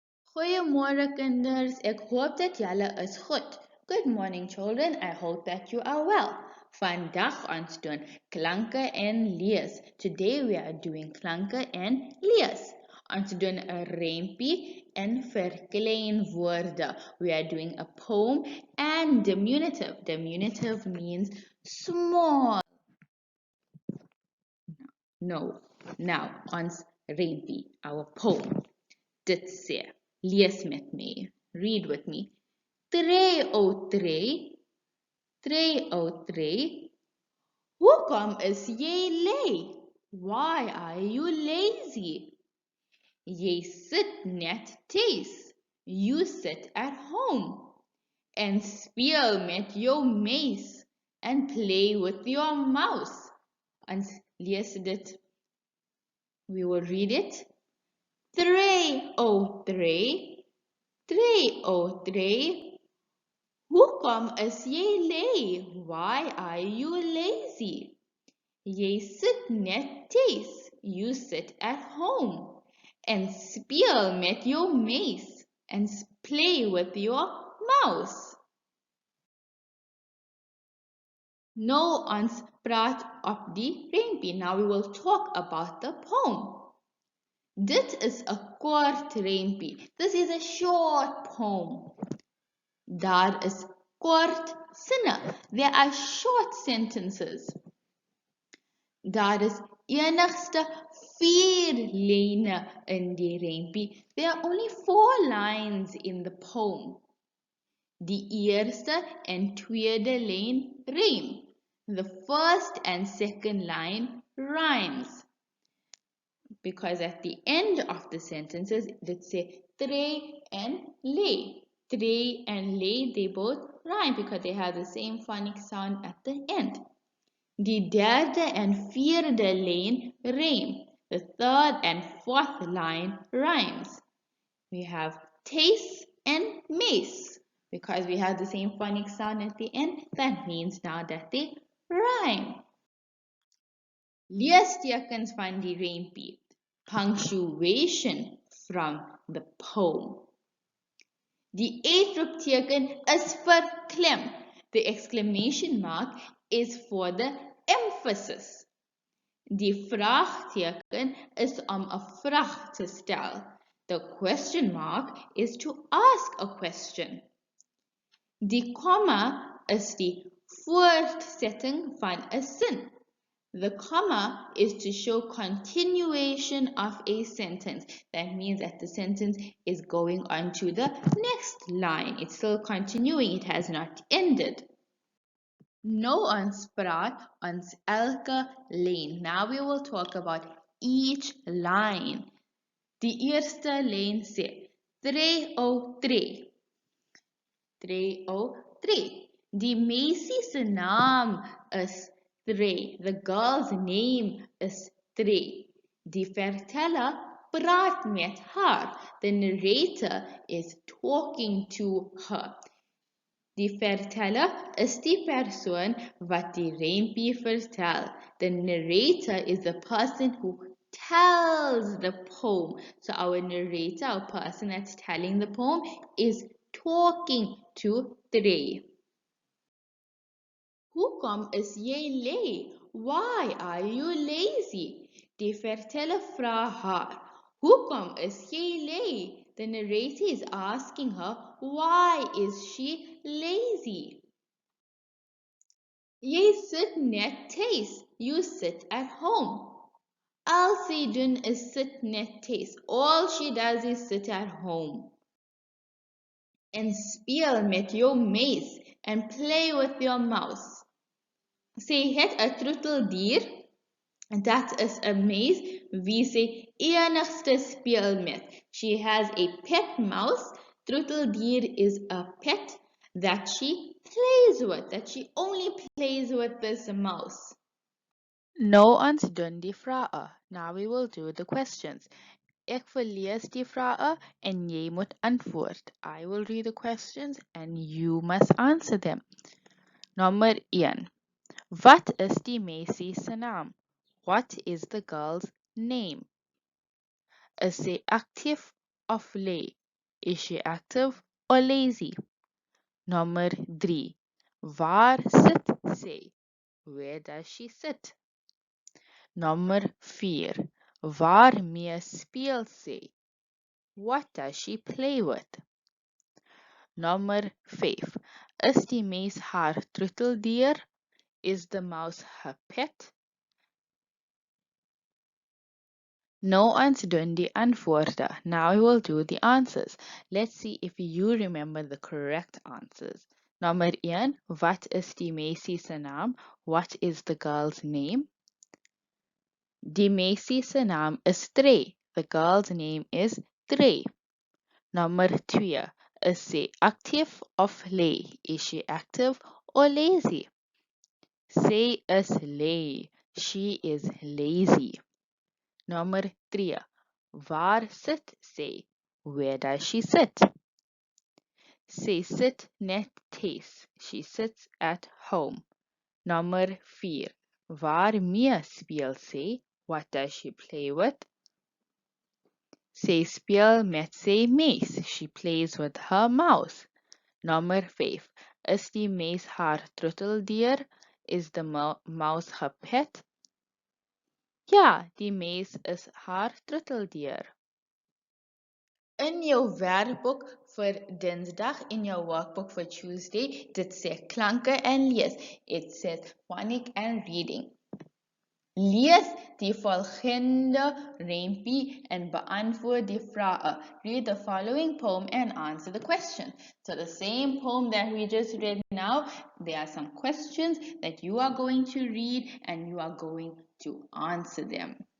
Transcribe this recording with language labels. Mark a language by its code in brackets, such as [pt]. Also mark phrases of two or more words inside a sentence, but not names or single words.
[af] Goeiemôre kinders, ek hoop dat julle is goed. [en] Good morning children, I hope that you are well. [af] Vandag ons doen klanke en lees. [en] Today we are doing [af] klanke en lees. Ons doen 'n rympie en verkleinwoorde. [en] We are doing a poem and diminutive. Diminutive means small. Now [af] ons rympie, [en] our poem. [af] Dit sê, lees met my, [en] read with me. [af] Tree, o tree, tree, o tree, hoekom is jy lui? [en] Why are you lazy? [af] Jy sit net tuis, [en] you sit at home, and [af] speel met jou meis, [en] and play with your mouse. [af] Ons lees dit, [en] we will read it. [af] Tree, o tree, tree, o tree, hoekom is jy lui? [en] Why are you lazy? [af] Jy sit net tuis, [en] you sit at home, and [af] speel met jou meis, [en] and play with your mouse. [af] Nou ons praat op die rympie. [en] Now we will talk about the poem. [af] Dit is 'n kort rympie. [en] This is a short poem. [af] Daar is kort sinne. [en] There are short sentences. [af] Daar is enigste 4 lyne in die rympie. [en] There are only 4 lines in the poem. [af] Die eerste en tweede lyn rym. [en] The first and second line rhymes. Because at the end of the sentences, let's say tree and lay. Tree and lay, they both rhyme because they have the same phonic sound at the end. [af] Die derde en vierde lyn rym. [en] The third and fourth line rhymes. We have taste and mace. Because we have the same phonic sound at the end, that means now that they rhyme. [af] Leestekens van die rympie. [en] Punctuation from the poem. [af] Die uitroepteken is vir klem. [en] The exclamation mark is for the emphasis. [af] Die vraagteken is om 'n vraag te stel. [en] The question mark is to ask a question. [af] Die komma is die voortsetting van 'n sin. [en] The comma is to show continuation of a sentence. That means that the sentence is going on to the next line. It's still continuing. It has not ended. [af] Nou ons praat ons elke lyn. [en] Now we will talk about each line. [af] Die eerste lyn sê, tree, o tree. Tree, o tree. Die meisie se naam is Vrae. [en] The girl's name is Vrae. [af] Die verteller praat met haar. [en] The narrator is talking to her. [af] Die verteller is die persoon wat die rympie vertel. [en] The narrator is the person who tells the poem. So our narrator, our person that's telling the poem, is talking to Vrae. [af] Hoekom is jy lui? [en] Why are you lazy? [af] Die verteller vra haar. Hoekom is jy lui? [en] The narrator is asking her, why is she lazy? [af] Jy sit net tuis. [en] You sit at home. [af] Al sy doen is sit net tuis. [en] All she does is sit at home. [af] En speel met jou meis [en] and play with your mouse. [af] Sy het 'n troeteldier, dat is 'n meis wie sy enigste speel met. [en] She has a pet mouse. Troeteldier is a pet that she plays with, that she only plays with this mouse. [af] Nou ons doen die vrae. [en] Now we will do the questions. [af] Ek verlees die vrae en jy moet antwoord. [en] I will read the questions and you must answer them. [af] Nommer 1. Wat is die meisie se naam? [en] What is the girl's name? [af] Is sy aktief of lui? [en] Is she active or lazy? Number 3. [af] Waar sit sy? [en] Where does she sit? Number 4. [af] Waarmee speel sy? [en] What does she play with? Number 5. [af] Is die mens haar troeteldier? [en] Is the mouse her pet? [af] Nou ons doen die antwoorde. [en] Now we will do the answers. Let's see if you remember the correct answers. Number 1. [af] Wat is die meisie se naam? [en] What is the girl's name? [af] Die meisie se naam is Vrae. [en] The girl's name is Vrae. Number 2. [af] Is sy active of lay? [en] Is she active or lazy? [af] Sy is lay. [en] She is lazy. Number 3. [af] Waar sit sy? [en] Where does she sit? [af] Sy sit net thuis. [en] She sits at home. Number 4. [af] Waarmee speel sy? [en] What does she play with? [af] Sy speel met sy meis. [en] She plays with her mouse. Number 5. [af] Is die meis haar troeteldier? [en] Is the mouse her pet? [af] Ja, die meis is haar troeteldier. In jou werkboek vir Dinsdag, in jou [en] workbook for Tuesday, [af] dit sê klanke en lees. [en] It says phonic and reading. [af] Lees die volgende rympie en beantwoord die vrae. [en] Read the following poem and answer the question. So the same poem that we just read now, there are some questions that you are going to read and you are going to answer them.